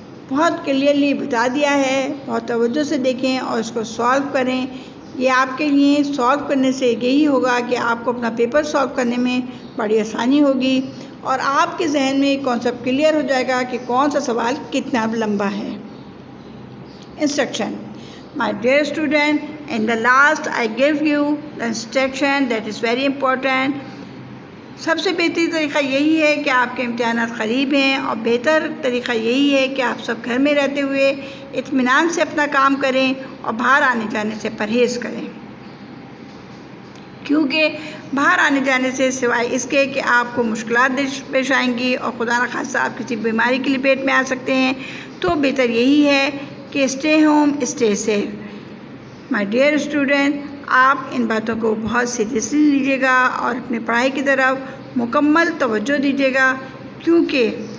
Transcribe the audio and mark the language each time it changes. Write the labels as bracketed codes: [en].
[ur] بہت کلیئرلی بتا دیا ہے، بہت توجہ سے دیکھیں اور اس کو سالو کریں۔ یہ آپ کے لیے سالو کرنے سے یہی ہوگا کہ آپ کو اپنا پیپر سالو کرنے میں بڑی آسانی ہوگی اور آپ کے ذہن میں کانسیپٹ کلیئر ہو جائے گا کہ کون سا سوال کتنا لمبا ہے۔ Instruction. [en] My dear student, in the last I gave you the instruction that is very important. [ur] سب سے بہترین طریقہ یہی ہے کہ آپ کے امتحانات قریب ہیں، اور بہتر طریقہ یہی ہے کہ آپ سب گھر میں رہتے ہوئے اطمینان سے اپنا کام کریں اور باہر آنے جانے سے پرہیز کریں، کیونکہ باہر آنے جانے سے سوائے اس کے کہ آپ کو مشکلات پیش آئیں گی اور خدا نخواستہ آپ کسی بیماری کی لپیٹ میں آ سکتے ہیں، تو بہتر یہی ہے کہ [en] Stay home stay safe. My dear student, [ur] آپ ان باتوں کو بہت سیریسلی لیجیے گا اور اپنی پڑھائی کی طرف مکمل توجہ دیجیے گا، کیونکہ